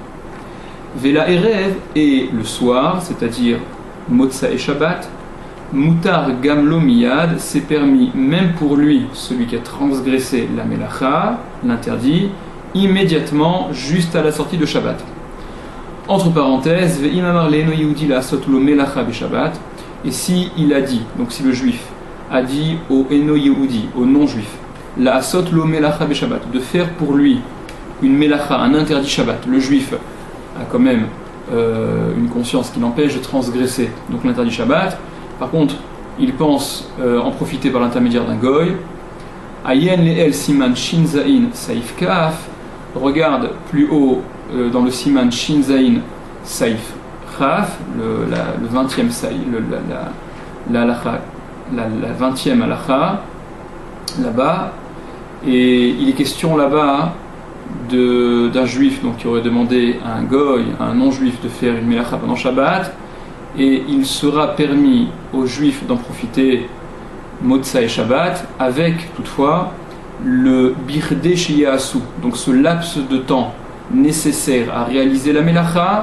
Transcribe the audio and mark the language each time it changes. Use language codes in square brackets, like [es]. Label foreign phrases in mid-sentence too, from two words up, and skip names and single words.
[he] ולערב, [fr] et le soir, c'est-à-dire Motsa et Shabbat, [he] מותר גם לו מיד, [fr] c'est permis même pour lui, celui qui a transgressé la Melacha, l'interdit, immédiatement, juste à la sortie de Shabbat. Entre parenthèses, [he] ואם אמר לאינו יהודי לעשות לו מלאכה בשבת, [fr] et si il a dit, donc si le juif a dit au Eno Yehudi, au non-juif, [he] לעשות לו מלאכה בשבת, [fr] de faire pour lui une melacha, un interdit Shabbat. Le juif a quand même une conscience qui l'empêche de transgresser donc l'interdit Shabbat. Par contre, il pense en profiter par l'intermédiaire d'un goy. [he] עיין לעיל סימן ש"ז סעיף כ, [fr] regarde plus haut dans le [he] סימן ש"ז סעיף כ, [fr] le 20e saïf, la 20e halakha, là-bas, et il est question là-bas d'un juif donc, qui aurait demandé à un goy, à un non-juif de faire une melacha pendant Shabbat, et il sera permis aux juifs d'en profiter Motsa et Shabbat, avec toutefois le [he] בכדי שיעשו, [fr] donc ce laps de temps nécessaire à réaliser la melacha.